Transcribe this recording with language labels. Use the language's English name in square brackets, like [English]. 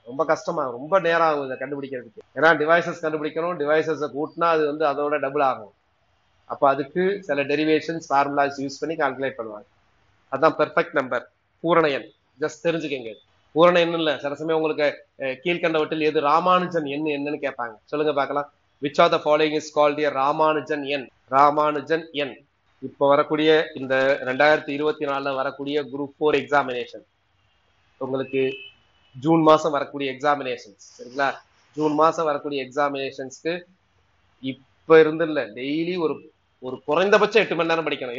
[Tamil] ரொம்ப கஷ்டமா, ரொம்ப நேரம் ஆகும் இதை கண்டுபிடிக்கிறதுக்கு. ஏன்னா டிவைசஸ் கண்டுபிடிக்கணும், டிவைசஸ் கூட்டினா அது வந்து அதோட டபுள் ஆகும். அப்ப அதுக்கு சில டெரிவேஷன்ஸ், ஃபார்முலாஸ் யூஸ் பண்ணி கால்குலேட் பண்ணுவாங்க. அதான் பெர்ஃபெக்ட் நம்பர், பூரண எண். ஜஸ்ட் தெரிஞ்சுக்கங்க, பூரண எண் இல்ல. சில சமயம் உங்களுக்கு கீழ்கண்டவற்றில் எது ராமானுஜன் எண் என்னன்னு கேட்பாங்க, சொல்லுங்க பார்க்கலாம். [English] Which of the following is called a Ramanujan எண்? [Tamil] ராமானுஜன் எண். இப்ப வரக்கூடிய இந்த 2024 வரக்கூடிய குரூப் 4 எக்ஸாமினேஷன், உங்களுக்கு ஜூன் மாசம் வரக்கூடிய எக்ஸாமினேஷன்ஸ், சரிங்களா? ஜூன் மாசம் வரக்கூடிய எக்ஸாமினேஷன்ஸ்க்கு இப்ப இருந்து இல்ல, டெய்லி ஒரு குறைந்தபட்சம் 8 மணி நேரம் படிக்கணும்.